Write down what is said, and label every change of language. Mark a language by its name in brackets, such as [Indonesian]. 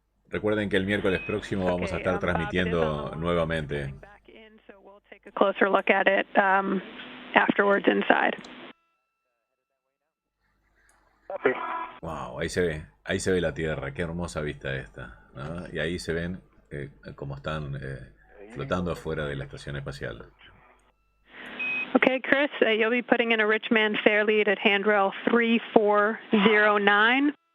[Spanish] Recuerden que el miércoles próximo vamos a estar transmitiendo nuevamente. [English] Take a closer look at it afterwards inside. [Spanish] Wow, ahí se ve la Tierra, qué hermosa vista esta, ¿no? Y ahí se ven cómo están flotando afuera de la estación espacial. [English] Okay, Chris, you'll be putting in a rich man fair lead at handrail 3409.